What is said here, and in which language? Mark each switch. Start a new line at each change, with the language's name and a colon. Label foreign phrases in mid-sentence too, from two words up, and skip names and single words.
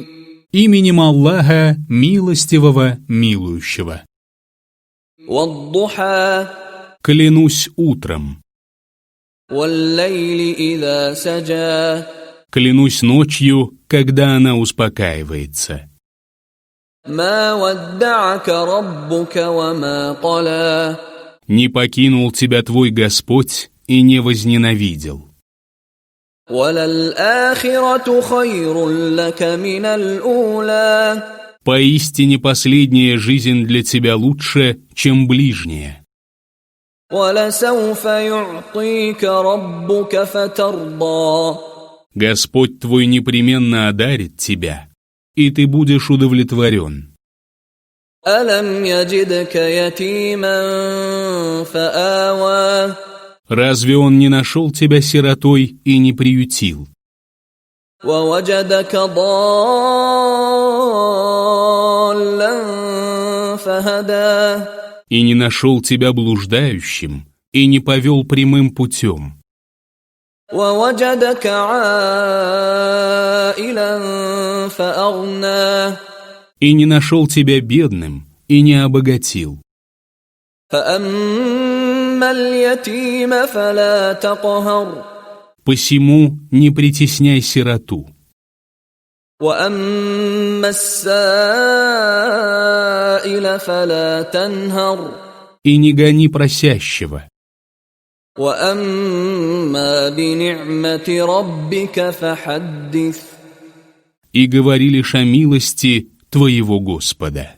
Russian: Именем Аллаха, милостивого, милующего.
Arabic: Ваддуха.
Russian: Клянусь утром.
Arabic: والليل إذا سجى.
Russian: Клянусь ночью, когда она успокаивается.
Arabic: ما ودعك ربك و ما قلى.
Russian: Не покинул тебя твой Господь и не возненавидел.
Arabic: وللآخرة خير لك من الأولى.
Russian: Поистине последняя жизнь для тебя лучше, чем ближняя.
Arabic: ولسوف يعطيك ربك فترضى.
Russian: Господь твой непременно одарит тебя, и ты будешь удовлетворен.
Arabic: ألم يجدك يتيما فآوى.
Russian: Разве он не нашел тебя сиротой и не приютил?
Arabic: ووجدك ضالا فهدى.
Russian: И не нашел тебя блуждающим, и не повел прямым путем.
Arabic: ووجدك عائلا فأغنى.
Russian: И не нашел тебя бедным, и не обогатил.
Arabic: فأما اليتيم فلا تقهر.
Russian: Посему не притесняй сироту.
Arabic: وأما السائل فلا تنهر.
Russian: И не гони просящего.
Arabic: وأما بنعمة ربك فحدث.
Russian: И говори лишь о милости твоего Господа.